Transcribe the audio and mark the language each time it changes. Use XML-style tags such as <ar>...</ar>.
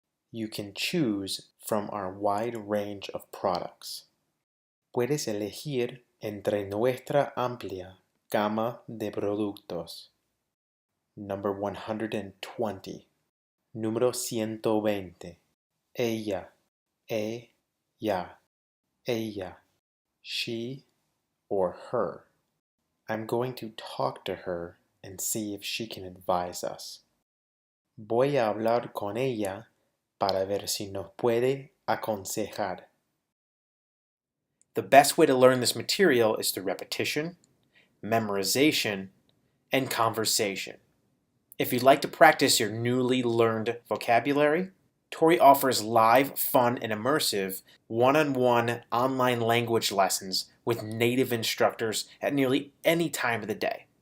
<en>You can choose from our wide range of products.</en> <es>Puedes elegir entre nuestra amplia gama de productos.</es> <en>Number 120.</en> <es>Número 120. Ella. Ella. Ella.</es> <en>She or her. I'm going to talk to her and see if she can advise us.</en> <es>Voy a hablar con ella para ver si nos puede aconsejar.</es> <en>The best way to learn this material is through repetition, memorization, and conversation. If you'd like to practice your newly learned vocabulary, Touri offers live, fun, and immersive one-on-one online language lessons with native instructors at nearly any time of the day.</en>